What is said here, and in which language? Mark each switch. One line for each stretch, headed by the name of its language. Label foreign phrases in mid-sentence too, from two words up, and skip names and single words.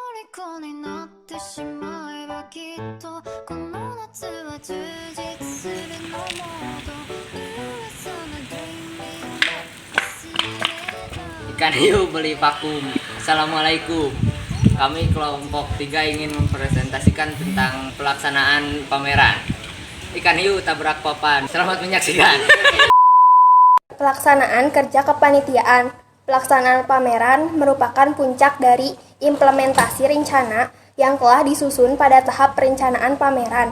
Japanese: 虜になってしまえばきっとこの夏は充実するのもっと噂の dreaming で忘れた
Indonesian: Ikan hiu beli vakum. Assalamualaikum. Kami kelompok 3 ingin mempresentasikan tentang pelaksanaan pameran Ikan hiu tabrak papan. Selamat menyaksikan. Pelaksanaan kerja kepanitiaan. Pelaksanaan pameran merupakan puncak dari implementasi rencana yang telah disusun pada tahap perencanaan pameran.